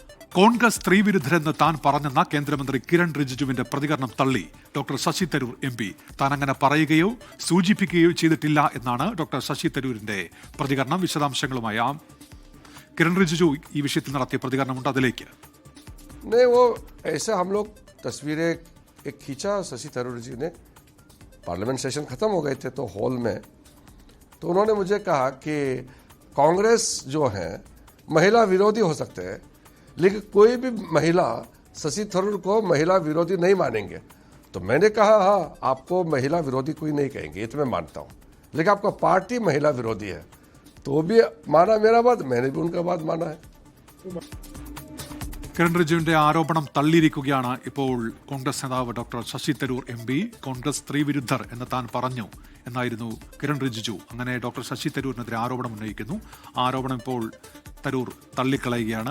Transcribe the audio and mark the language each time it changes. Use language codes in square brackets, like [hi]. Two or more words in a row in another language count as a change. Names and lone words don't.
[ml] കോൺഗ്രസ് സ്ത്രീവിരുദ്ധരെന്ന് താൻ പറഞ്ഞെന്ന കേന്ദ്രമന്ത്രി കിരൺ റിജിജുവിന്റെ പ്രതികരണം തള്ളി ഡോക്ടർ ശശി തരൂർ എം പി. താൻ അങ്ങനെ പറയുകയോ സൂചിപ്പിക്കുകയോ ചെയ്തിട്ടില്ല എന്നാണ് ഡോക്ടർ ശശി തരൂരിന്റെ പ്രതികരണം. വിശദാംശങ്ങളുമായി കിരൺ റിജിജു ഈ വിഷയത്തിൽ നടത്തിയ പ്രതികരണമുണ്ട്, അതിലേക്ക്. [hi] नहीं, वो ऐसा हम लोग तस्वीरें एक खींचा शशि थरूर जी ने. [en] parliament session [hi] खत्म हो गए थे तो हॉल में तो उन्होंने मुझे कहा कि कांग्रेस जो है महिला विरोधी हो सकते हैं, लेकिन कोई भी महिला शशि थरूर को महिला विरोधी नहीं मानेंगे. तो मैंने कहा हाँ, आपको महिला विरोधी कोई नहीं कहेंगे, ये तो मैं मानता हूँ, लेकिन आपका पार्टी महिला विरोधी है. तो भी माना मेरा बात, मैंने भी उनका बात माना है. [ml] കിരൺ റിജിജുവിന്റെ ആരോപണം തള്ളിയിരിക്കുകയാണ് ഇപ്പോൾ കോൺഗ്രസ് നേതാവ് ഡോക്ടർ ശശി തരൂർ എം പി. കോൺഗ്രസ് സ്ത്രീവിരുദ്ധർ എന്ന് താൻ പറഞ്ഞു എന്നായിരുന്നു കിരൺ റിജിജു. അങ്ങനെ ഡോക്ടർ ശശി തരൂരിനെതിരെ ആരോപണം ഉന്നയിക്കുന്നു. ആരോപണം ഇപ്പോൾ തരൂർ തള്ളിക്കളയുകയാണ്.